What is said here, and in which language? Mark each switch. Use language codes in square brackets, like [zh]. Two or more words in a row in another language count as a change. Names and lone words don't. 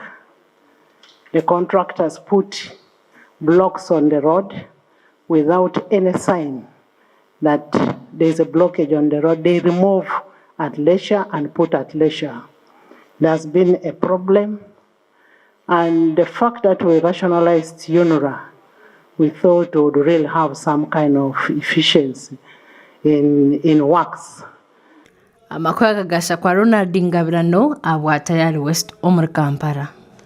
[en] The contractors put blocks on the road without any sign that there is a blockage on the road. They remove at leisure and put at leisure. There's been a problem, and the fact that we rationalized UNRA, we thought would really have some kind of efficiency in works. [nyn] Amakuru agagasha kwa Ronald Ngabirano abwa Tayari West omuri Kampala.